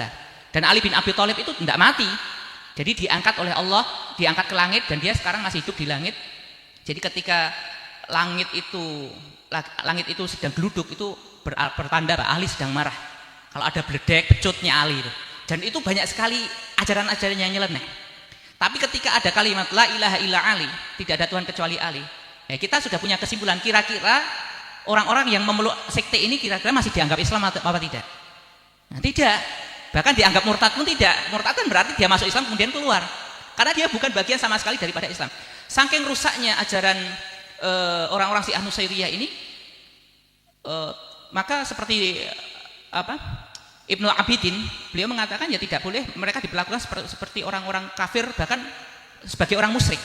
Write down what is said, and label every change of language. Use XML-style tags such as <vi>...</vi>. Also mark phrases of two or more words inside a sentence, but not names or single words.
<id>Dan Ali bin Abi Thalib itu tidak mati. Jadi diangkat oleh Allah, diangkat ke langit dan dia sekarang masih hidup di langit. Jadi ketika langit itu sedang geluduk itu bertanda Ali sedang marah. Kalau ada beledek, becutnya Ali itu. Dan itu banyak sekali ajaran-ajaran yang nyeleneh. Tapi ketika ada kalimat</id> <ar>la ilaha illa Ali,</ar> <id>tidak ada Tuhan kecuali Ali. Ya, kita sudah punya kesimpulan kira-kira orang-orang yang memeluk sekte ini kira-kira masih dianggap Islam atau apa tidak? Nah, tidak. Bahkan dianggap murtad pun tidak. Murtad kan berarti dia masuk Islam kemudian keluar. Karena dia bukan bagian sama sekali daripada Islam. Saking rusaknya ajaran orang-orang Syiah Nusairiyah ini, maka seperti Ibnu Abidin, beliau mengatakan ya tidak boleh mereka diperlakukan seperti orang-orang kafir, bahkan sebagai orang musyrik.</id>